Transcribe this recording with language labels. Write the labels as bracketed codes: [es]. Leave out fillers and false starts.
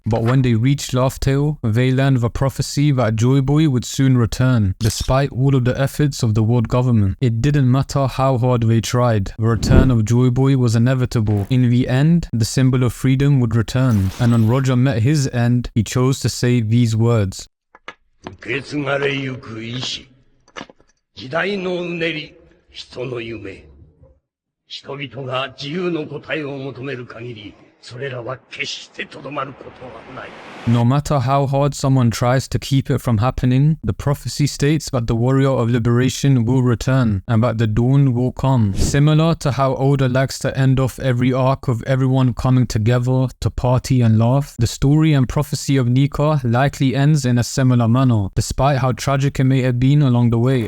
[en] But when they reached Laughtale, they learned the prophecy that Joydboy would soon return, despite all of the efforts of the world government. It didn't matter how hard they tried, the return of Joydboy was inevitable. In the end, the symbol of freedom would return, and when Roger met his end, he chose to say these words. [ja] 受け継がれゆく意志、時代のうねり、人の夢。人々が自由の答えを求める限り、それらは決してとどまることはない。 [en] No matter how hard someone tries to keep it from happening, the prophecy states that the warrior of liberation will return and that the dawn will come. Similar to how Oda likes to end off every arc of everyone coming together to party and laugh, the story and prophecy of Nika likely ends in a similar manner, despite how tragic it may have been along the way.